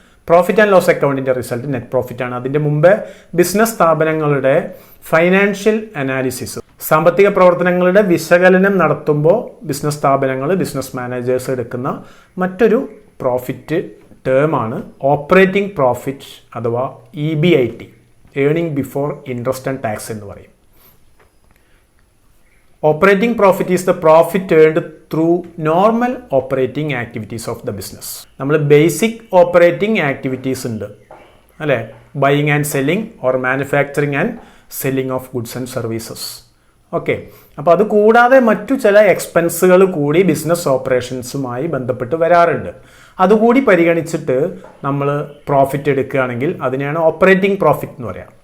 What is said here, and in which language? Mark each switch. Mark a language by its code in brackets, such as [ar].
[ml] Profit and loss അക്കൗണ്ടിൻ്റെ result net profit ആണ്. അതിൻ്റെ മുമ്പ് ബിസിനസ് സ്ഥാപനങ്ങളുടെ ഫൈനാൻഷ്യൽ അനാലിസിസ് സാമ്പത്തിക പ്രവർത്തനങ്ങളുടെ വിശകലനം നടത്തുമ്പോൾ ബിസിനസ് സ്ഥാപനങ്ങൾ ബിസിനസ് മാനേജേഴ്സ് എടുക്കുന്ന മറ്റൊരു പ്രോഫിറ്റ് ടേമാണ് ഓപ്പറേറ്റിംഗ് പ്രോഫിറ്റ് അഥവാ EBIT, earning before interest and tax എന്ന് പറയും. [en] Operating profit is the profit earned through normal operating activities of the business. [ml] നമ്മൾ ബേസിക് ഓപ്പറേറ്റിംഗ് ആക്ടിവിറ്റീസ് ഉണ്ട് അല്ലേ. [en] Buying and selling or manufacturing and selling of goods and services. Okay. [ml] അപ്പോൾ അത് കൂടാതെ മറ്റു ചില എക്സ്പെൻസുകൾ കൂടി ബിസിനസ് ഓപ്പറേഷൻസുമായി ബന്ധപ്പെട്ട് വരാറുണ്ട്. അതുകൂടി പരിഗണിച്ചിട്ട് നമ്മൾ പ്രോഫിറ്റ് എടുക്കുകയാണെങ്കിൽ അതിനെയാണ് ഓപ്പറേറ്റിംഗ് പ്രോഫിറ്റ് എന്ന് പറയാം.